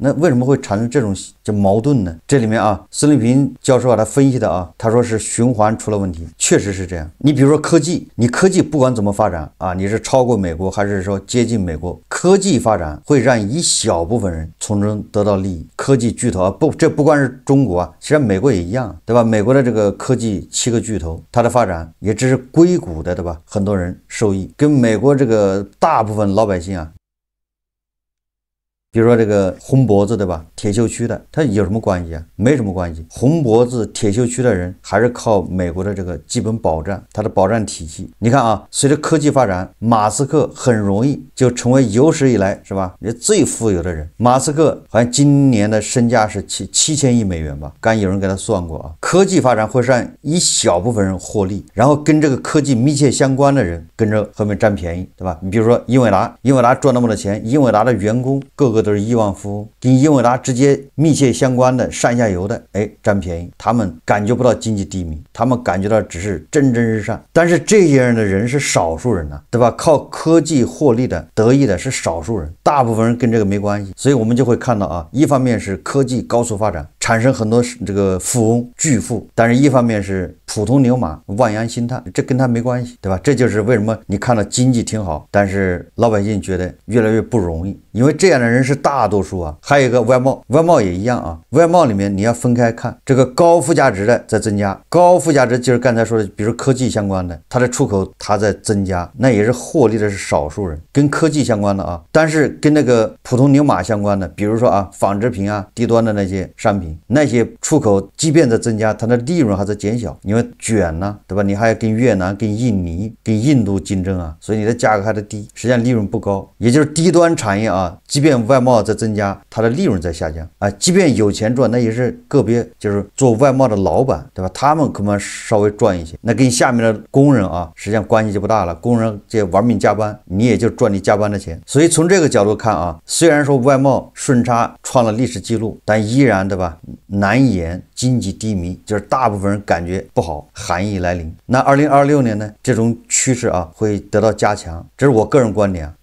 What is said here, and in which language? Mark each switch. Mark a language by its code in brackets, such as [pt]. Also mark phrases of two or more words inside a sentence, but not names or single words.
[zh] 那為什麼會產生這種矛盾呢？這裡面啊，孙立平教授啊，他分析的啊，他說是循環出了問題，確實是這樣。你比如說科技，你科技不管怎麼發展啊，你是超過美國還是說接近美國，科技發展會讓一小部分人從中得到利益。科技巨頭啊，這不光是中國啊，其實美國也一樣，對吧？美國的這個科技7個巨頭，它的發展也只是硅谷的，对吧？很多人受益，跟美國這個大部分老百姓啊，比如說這個紅脖子，對吧？鐵鏽區的，它有什麼關係啊？沒什麼關係。紅脖子、鐵鏽區的人還是靠美國的這個基本保障，它的保障体系。你看啊，隨着科技發展，馬斯克很容易就成為有史以來是吧？也最富有的人。馬斯克好像今年的身價是7000億美元吧？刚有人給他算過啊。科技發展會讓一小部分人獲利，然後跟這個科技密切相關的人跟着後面占便宜，對吧？你比如說英偉達賺那麼多錢，英偉達的員工個個都是億萬富翁，跟英偉達直接密切相關的上下游的，占便宜，他們感覺不到经济低迷，他們感觉到只是蒸蒸日上。但是這些人的人是少數人啊，对吧？靠科技獲利的得益的是少數人，大部分人跟這個沒關係。所以我們就會看到啊，一方面是科技高速發展，產生很多這個富翁巨富，但是一方面是普通牛馬望洋興嘆，這跟他沒關係，對吧？這就是為什麼你看到經濟挺好，但是老百姓覺得越來越不容易，因為這樣的人是大多數啊。還有一個外貿也一樣啊，外貿裡面你要分開看，這個高附加值的在增加，高附加值就是剛才說的，比如科技相關的，它的出口它在增加，那也是獲利的是少數人，跟科技相關的啊，但是跟那個普通牛馬相關的，比如說啊纺織品啊低端的那些商品，那些出口即便在增加，它的利潤還在減小，因為捲呢，對吧？你還要跟越南、跟印尼、跟印度競爭啊，所以你的價格還得低，實際上利潤不高，也就是低端產業啊，即便外貿在增加，它的利潤在下降啊，即便有錢賺，那也是個別就是做外貿的老板，對吧？他們可能稍微賺一些，那跟下面的工人啊，實際上關係就不大了。工人這玩命加班，你也就賺你加班的錢。所以從這個角度看啊，雖然說外貿順差創了歷史記錄，但依然對吧，難掩經濟低迷，就是大部分人感覺不好，寒意來臨。那2026年呢，這種趨勢啊會得到加強，這是我個人觀點啊。